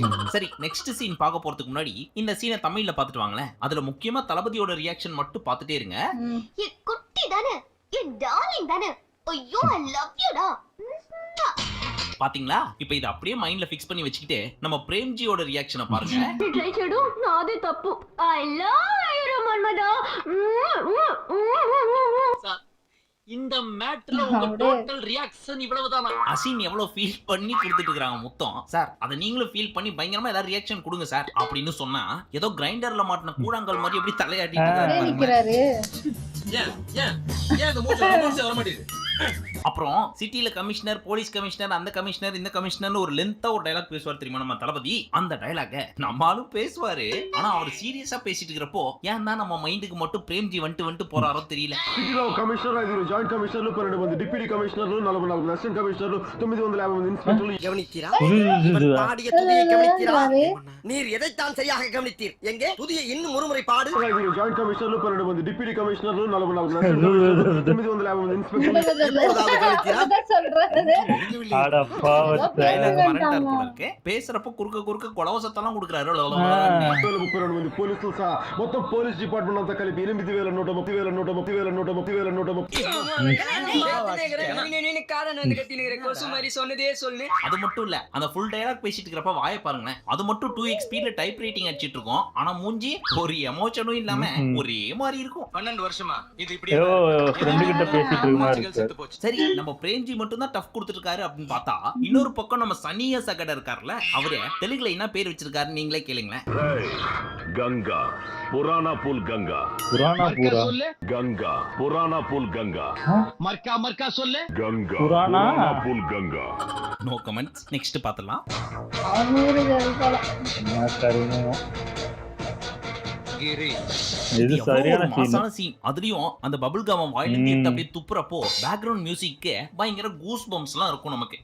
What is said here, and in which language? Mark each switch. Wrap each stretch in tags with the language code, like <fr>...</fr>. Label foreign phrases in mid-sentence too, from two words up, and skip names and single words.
<ta>சரி,</ta> <en>next scene</en> <ta>பார்க்க போறதுக்கு முன்னாடி இந்த சீனை தமிழ்ல பாத்துட்டு வாங்களேன். அதுல முக்கியமா தளபதியோட ரியாக்ஷன் மட்டும் பாத்துட்டே இருங்க. ஏ குட்டி தானே, ஏ டார்லிங் தானே, ஐயோ</ta> <en>I love you</en> <ta>டா. பாத்தீங்களா? இப்போ இத அப்படியே மைண்ட்ல ஃபிக்ஸ் பண்ணி வச்சுக்கிட்டு நம்ம பிரேம்ஜியோட ரியாக்ஷனை பாருங்க.</ta> <te>ట్రై చేయడం నాదే తప్పు.</te> <en>I love you</en> <te>మన్మదా.</te> <ta>இந்த மேட்டர்ல உங்க</ta> <en>total reaction</en> <ta>இவ்வளவுதானா? அசின் எவ்வளவு ஃபீல் பண்ணி கொடுத்துட்டு இருக்காங்க மொத்தம். சார், அதை நீங்களும் ஃபீல் பண்ணி பயங்கரமா ஏதாவது ரியாக்ஷன் கொடுங்க சார் அப்படின்னு சொன்னா ஏதோ கிரைண்டர்ல மாட்டின கூழாங்கல் மாதிரி எப்படி தலையாட்டிட்டு நிக்கிறாரு. ஏன் ஏன் ஏன் இந்த மூச்சு வர மாட்டேங்குது? அப்புறம் சிட்டில கமிஷனர்,</ta> <en>police commissioner,</en> <ta>அந்த கமிஷனர், இந்த கமிஷனர் ஒரு லென்த்தா ஒரு டயலாக் பேசுவார் தெரியுமா நம்ம தளபதி? அந்த டயலாக நம்மாலும் பேசுவாரு. ஆனா அவர் சீரியஸா பேசிட்டு இருக்கிறப்போ ஏன் தான் நம்ம மைண்டுக்கு மட்டும் பிரேம்ஜி வந்துட்டு போறாரோ தெரியல.</ta> <te>సిటీలో కమిషనర్ 5</te> <en>joint commissioners</en> <te>12 మంది</te> <en>deputy commissioners</en> <te>44</te> <en>assistant commissioners</en> <te>950 మంది ఇన్స్పెక్టర్లు</te> <ta>கவனித்தீரா? இவன் பாடிய துதியை கவனித்தீரா? நீர் எதைத்தான் சரியாக கவனித்தீர்? எங்கே துதியை இன்னும் ஒருமுறை பாடு.</ta> <te>5</te> <en>joint commissioners</en> <te>12 మంది</te> <en>deputy commissioners</en> <te>44</te> <en>assistant commissioners</en> <te>950 మంది ఇన్స్పెక్టర్లు.</te> <ta>பேசுறப்ப குறுக்க கொலவசத்தெல்லாம் கொடுக்குறாரு.</ta> <te>32 మంది పోలీసులు సహా మొత్తం</te> <en>police department</en> <te>అంతా కలిపి 8130</te> <ta>அது மட்டும் இல்ல, அந்த</ta> <en>full dialogue</en> <ta>பேசிட்டு இருக்கிறப்ப வாயை பாருங்களேன். அது மட்டும் 2x ஸ்பீட்ல</ta> <en>type writing</en> <ta>அடிச்சிட்டு இருக்கோம். ஆனா மூஞ்சி ஒரு எமோஷனும் இல்லாம ஒரே மாதிரி இருக்கும். 12 வருஷமா இது இப்படி சரி, நம்ம பிரேம்ஜி மட்டும் தான் டஃப் கொடுத்துருக்காரு அப்படின்னு பார்த்தா இன்னொரு பக்கம் நம்ம சனிய சகட இருக்காருல, அவரு தெலுங்குல என்ன பேர் வச்சிருக்காரு நீங்களே கேளுங்களேன்.</ta> <hi>गंगा पुराना पुल गंगा गंगा पुराना पुल गंगा</hi> <ta>மர்க்கா சொல்லு.</ta> <hi>गंगा पुराना पुल गंगा.</hi> <en>no comments.</en> <ta>நெக்ஸ்ட் பார்த்தலாம். இது சரியான ஒரு மாசான சீன். அதுலயும் அந்த பபிள் கம் வாயில இருந்து அப்படியே துப்புறப்போ</ta> <en>background music</en> <ta>பயங்கர</ta> <en>goose bumps</en> <ta>இருக்கும் நமக்கு.</ta>